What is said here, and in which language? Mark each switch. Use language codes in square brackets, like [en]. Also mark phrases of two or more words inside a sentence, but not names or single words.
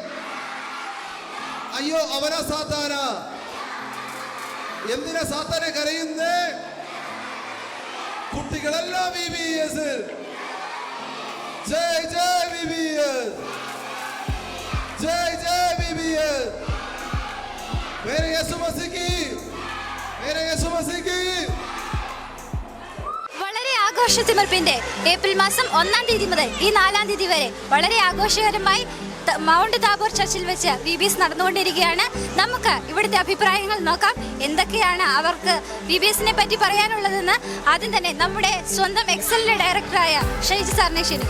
[ml] അയ്യോ അവനാ സാത്താന. എന്തിനാ സാത്താനെ കരയുന്നേ? കുട്ടികളെല്ലാം VBS. ജയ് ജയ് VBS. ജയ് ജയ് VBS. [hi] मेरे यीशु मसीह की, मेरे यीशु मसीह की. [ml] വളരെ ആഘോഷത്തിമിർപ്പിന്റെ ഏപ്രിൽ മാസം 1-ാം തീയതി മുതൽ ഈ 4-ാം തീയതി വരെ വളരെ ആഘോഷകരമായി മൗണ്ട് താബോർ ചർച്ചിൽ വെച്ച് VBS നടന്നുകൊണ്ടിരിക്കുകയാണ്. നമുക്ക് ഇവിടുത്തെ അഭിപ്രായങ്ങൾ നോക്കാം. എന്തൊക്കെയാണ് അവർക്ക് VBSനെ പറ്റി പറയാനുള്ളതെന്ന് ആദ്യം തന്നെ നമ്മുടെ സ്വന്തം എക്സലിന്റെ ഡയറക്ടറായ ഷൈജി സാറിനെ ക്ഷണിക്കുന്നു.